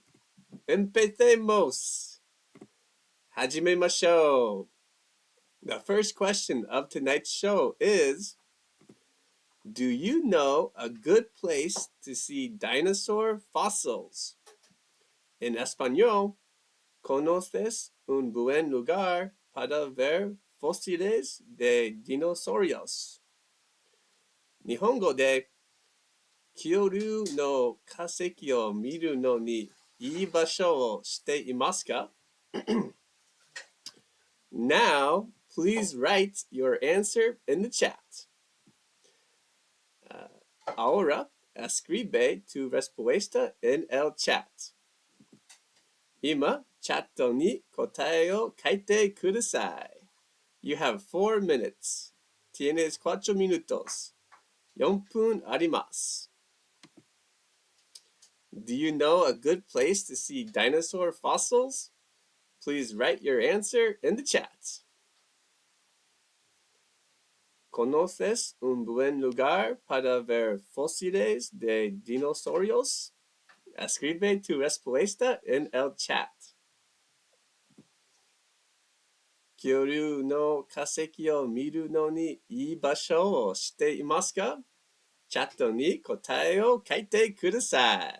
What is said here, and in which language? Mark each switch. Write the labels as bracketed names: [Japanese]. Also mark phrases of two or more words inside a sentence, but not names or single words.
[Spanish] Empecemos. Hajimemashou. [English] The first question of tonight's show is, do you know a good place to see dinosaur fossils? In Español, [Spanish] ¿conoces un buen lugar para ver fósiles de dinosaurios? [Japanese] 日本語で、恐竜の化石を見るのにいい場所をしていますか? [English] Now, please write your answer in the chat. [Spanish] Ahora, escribe tu respuesta en el chat. [Japanese] 今、チャットに答えを書いてください。 [English] You have 4 minutes. [Spanish] Tienes 4 minutos. [Japanese] 4 分あります。 [English] Do you know a good place to see dinosaur fossils? Please write your answer in the chat. [Spanish] ¿Conoces un buen lugar para ver fósiles de dinosaurios? Escribe tu respuesta en el chat. [Japanese] 恐竜の化石を見るのにいい場所を知っていますか? チャットに答えを書いてください。